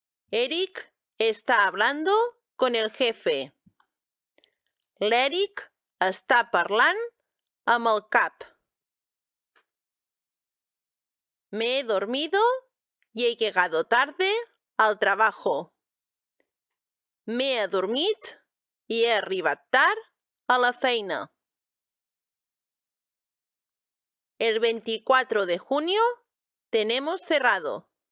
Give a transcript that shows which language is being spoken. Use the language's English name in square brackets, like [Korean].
[Spanish] Eric está hablando con el jefe. [Catalan] L'Eric està parlant amb el cap. [Spanish] Me he dormido y he llegado tarde al trabajo. [Catalan] M'he adormit i he arribat tard a la feina. [Spanish] El 24 de junio tenemos cerrado.